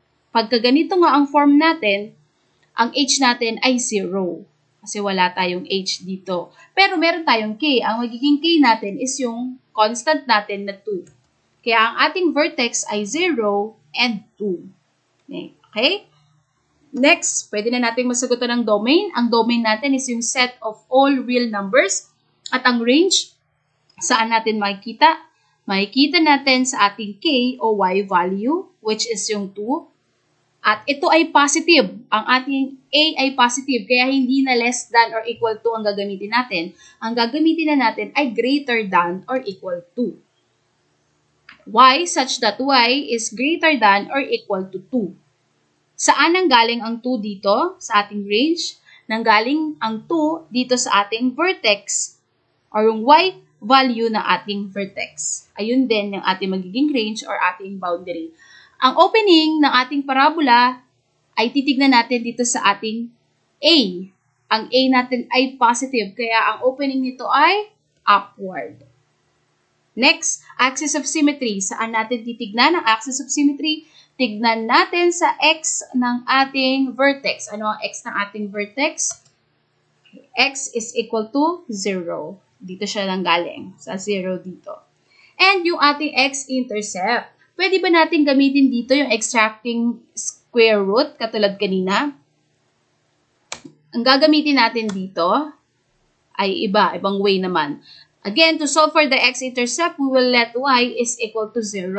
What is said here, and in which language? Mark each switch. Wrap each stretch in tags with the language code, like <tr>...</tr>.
<tl>Pagka ganito nga ang form natin, ang h natin ay 0. Kasi wala tayong h dito. Pero meron tayong k. Ang magiging k natin is yung constant natin na 2. Kaya ang ating vertex ay 0 and 2. Okay? Next, pwede na natin masagutan ng domain. Ang domain natin is yung</tl> <en>set of all real numbers.</en> <tl>At ang range, saan natin makikita? Makikita natin sa ating k o y value, which is yung 2. At ito ay positive. Ang ating a ay positive, kaya hindi na</tl> <en>less than or equal to</en> <tl>ang gagamitin natin. Ang gagamitin na natin ay</tl> <en>greater than or equal to. Y such that y is greater than or equal to 2.</en> <tl>Saan nanggaling ang 2 dito sa ating range? Nanggaling ang 2 dito sa ating vertex or yung y value ng ating vertex. Ayun din yung ating magiging range or ating boundary. Ang opening ng ating parabola ay titignan natin dito sa ating A. Ang A natin ay positive, kaya ang opening nito ay upward. Next, axis of symmetry. Saan natin titignan ang axis of symmetry? Tignan natin sa x ng ating vertex. Ano ang x ng ating vertex? X is equal to 0. Dito siya lang galing. Sa 0 dito. And yung ating x-intercept. Pwede ba natin gamitin dito yung extracting square root katulad kanina? Ang gagamitin natin dito ay ibang way naman.</tl> <en>Again, to solve for the x-intercept, we will let y is equal to 0.</en>